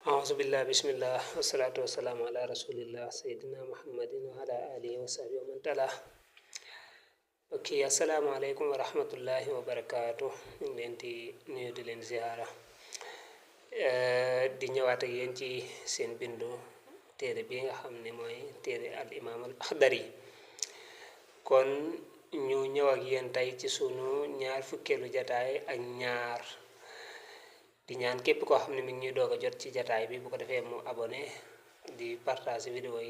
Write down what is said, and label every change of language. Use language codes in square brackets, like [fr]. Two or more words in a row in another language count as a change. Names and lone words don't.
[ar] أعوذ بالله بسم الله والصلاة والسلام على رسول الله سيدنا محمد وعلى آله وصحبه ومن تلاه. اوكي السلام عليكم ورحمة الله وبركاته. [wo] ننتي نيو دي لين زيارة di ñëwaat ak yéen ci seen bindu téere bi nga xam ne mooy téere al imam al akhdari kon ñu ñëw ak yéen tey ci sunu ñaar fukkeelu jataay ak ñaar di ñaan képp koo xam ne mi ngi ñuy doog a jot ci jataay bi bu ko defee mu abonné di partager vidéo yi